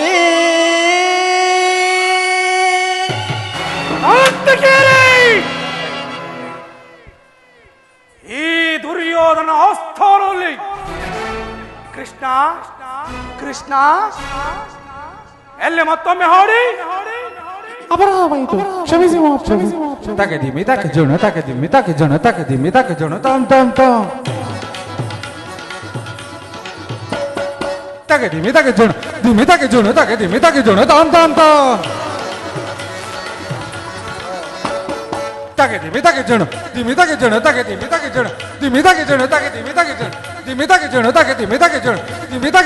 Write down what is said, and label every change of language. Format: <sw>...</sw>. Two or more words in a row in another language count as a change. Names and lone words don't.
<kn>ಈ ದುರ್ಯೋಧನ ಆಸ್ಥಾನದಲ್ಲಿ ಕೃಷ್ಣ ಕೃಷ್ಣ ಎಲ್ಲಿ ಮತ್ತೊಮ್ಮೆ ಹಾಡಿ ಅಪರಾಧವಾಯಿತು ಕ್ಷಮಿಸಿ ಕ್ಷಮಿಸಿ ತಗದಿಮಿ ತಕ ಜೋಣ ತಗದಿಮಿ ತಕ ಜೋಣ ತಗದಿಮಿ ತಕ ಜೋಣ ತಾಮ್ ತಾಮ್ ತಾಮ್ ತಗದಿಮಿ ತಕ ಜೋಣ ದಿಮಿ ತಕ ಜೋಣ ತಗದಿಮಿ ತಕ ಜೋಣ ತಾಮ್ ತಾಮ್ ತಾಮ್ ತಗದಿಮಿ ತಕ ಜೋಣ ದಿಮಿ ತಕ ಜೋಣ ತಗದಿಮಿ ತಕ ಜೋಣ ದಿಮಿ ತಕ ಜೋಣ ತಗದಿಮಿ ತಕ ಜೋಣ ದಿಮಿ ತಕ ಜೋಣ ತಗದಿಮಿ ತಕ ಜೋಣ ದಿಮಿ ತಕ</kn>